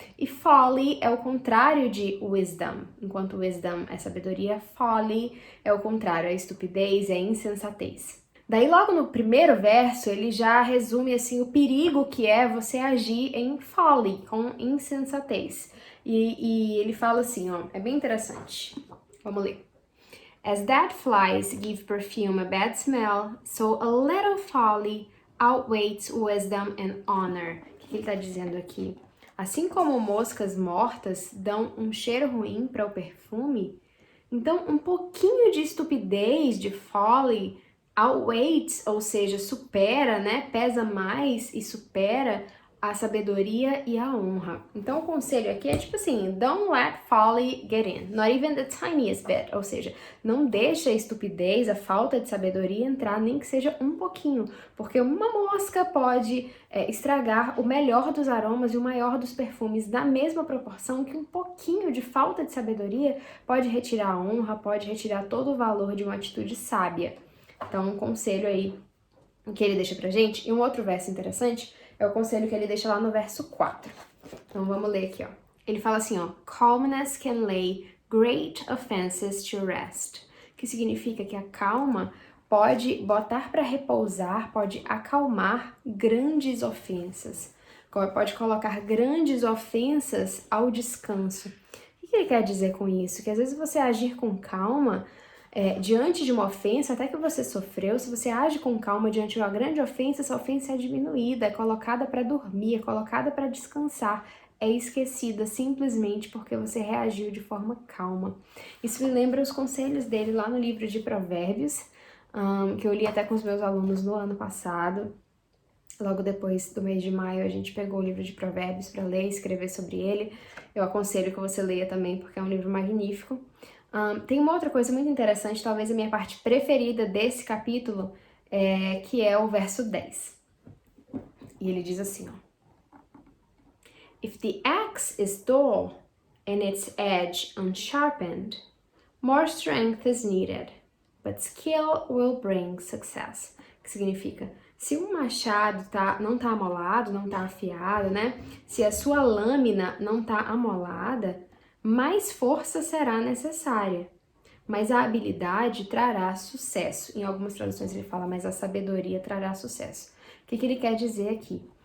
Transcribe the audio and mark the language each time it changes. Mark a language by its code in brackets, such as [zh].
[pt] E folly é o contrário de wisdom. Enquanto wisdom é sabedoria, folly é o contrário, é estupidez, é insensatez. Daí logo no primeiro verso ele já resume assim o perigo que é você agir em folly, com insensatez. E ele fala assim, ó, é bem interessante. Vamos ler. [en] As dead flies give perfume a bad smell, so a little folly outweighs wisdom and honor. [pt] O que ele está dizendo aqui? Assim como moscas mortas dão um cheiro ruim para o perfume, então um pouquinho de estupidez, de folly, outweighs, ou seja, supera, pesa mais e supera a sabedoria e a honra. Então o conselho aqui é tipo assim, [en] don't let folly get in, not even the tiniest bit, [pt] ou seja, não deixa a estupidez, a falta de sabedoria entrar, nem que seja um pouquinho, porque uma mosca pode estragar o melhor dos aromas e o maior dos perfumes da mesma proporção que um pouquinho de falta de sabedoria pode retirar a honra, pode retirar todo o valor de uma atitude sábia. Então, um conselho aí que ele deixa pra gente. E um outro verso interessante é o conselho que ele deixa lá no verso 4. Então, vamos ler aqui, ó. Ele fala assim, ó. [en] Calmness can lay great offenses to rest. [pt] Que significa que a calma pode botar para repousar, pode acalmar grandes ofensas. Pode colocar grandes ofensas ao descanso. O que ele quer dizer com isso? Que às vezes você agir com calma diante de uma ofensa, até que você sofreu, se você age com calma diante de uma grande ofensa, essa ofensa é diminuída, é colocada para dormir, é colocada para descansar, é esquecida simplesmente porque você reagiu de forma calma. Isso me lembra os conselhos dele lá no livro de Provérbios, que eu li até com os meus alunos no ano passado. Logo depois do mês de maio, a gente pegou o livro de Provérbios para ler e escrever sobre ele. Eu aconselho que você leia também, porque é um livro magnífico. Tem uma outra coisa muito interessante, talvez a minha parte preferida desse capítulo, que é o verso 10. E ele diz assim, ó. [en] If the axe is dull and its edge unsharpened, more strength is needed, but skill will bring success. [pt] Que significa, se um machado não tá amolado, não tá afiado, Se a sua lâmina não tá amolada, mais força será necessária, mas a habilidade trará sucesso. Em algumas traduções ele fala, mas a sabedoria trará sucesso. O que ele quer dizer aqui?